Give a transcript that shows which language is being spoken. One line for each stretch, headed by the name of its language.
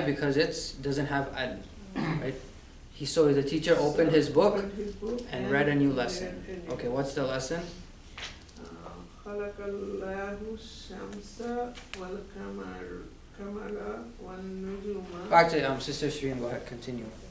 English: Because it doesn't have al, right? So the teacher opened his book Opened his book and read a new lesson. read a new Okay, what's the lesson?
Arabic: خلق الله الشمس والقمر والنجوم.
English: Actually, Sister Shireen, go ahead, continue.